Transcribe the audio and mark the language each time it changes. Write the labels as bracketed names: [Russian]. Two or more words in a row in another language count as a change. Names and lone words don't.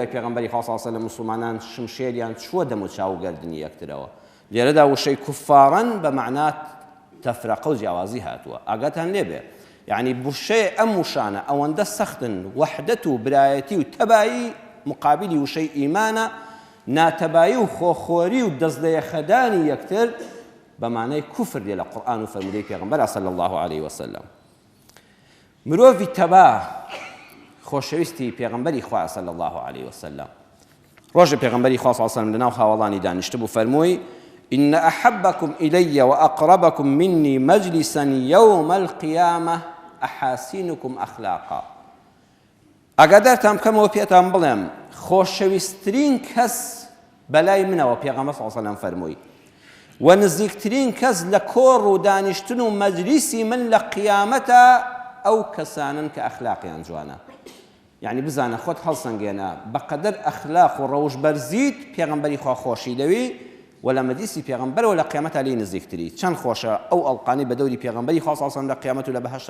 [Central Kurdish] پێغەمبەری خوا [Arabic] صلی الله علیه وسلم [Central Kurdish] مسلمانان شمشێریان چووە دەم و چاو و گردنی یەکترەوە لێرەدا وشەی کوفارن بە معنات تەفرەقە و جیاوازی هاتووە ئاگاتان لێبێ یعنی بوشەیە ئەم وشانە ئەوەندە سەختن وەحدەت و برایەتی و تەبایی مقابلی وشەی ئیمانە ناتەبایی و خۆخۆری و دەست لە یەخەدانی یەکتر بەمانەی کوفر لێ لە قورئان و فەرمودەی پێغەمبەر [Arabic] صلی الله عليه وسلم [Central Kurdish] مرۆڤی تەبا خۆشەویستی پێغەمبەری خوا [Arabic] صلی الله عليه وسلم [Central Kurdish] ڕۆژە پێغەمبەری خوا [Arabic] صلی الله عليه وسلم [Central Kurdish] لەناو خاوەڵانی دانیشتە بوو فەرمووی [Arabic] إن أحبكم إلي وأقربكم مني مجلسا يوم القيامة أحاسنكم أخلاقا [Central Kurdish] ئاگادارتان بکەمەوە پێتان بڵێم خۆشەویستترین کەس بەلای منەوە پێغەمبەر [Arabic] صلی الله عليه وسلم [Central Kurdish] فەرمووی و نزیکترین کەس لە کۆڕ و دانیشتن و مەجلیسی من لە قیامەتە ئەو کەسانن کە ئەخلاقیان جوانە یعنی بزانە خۆت هەڵسەنگێنە بەقەدەر ئەخلاق و ڕەوش بەرزیت پێغەمبەری خوا خۆشی دەوی و لە مەجلیسی پێغەمبەرەوە لە قیامەتە لێی نزیکتری چەند خۆشە ئەو ئەڵقانەی بە دەوری پێغەمبەری خوا [Arabic] صلی الله عليه وسلم [Central Kurdish] لە قیامەت و لە بەهەشتا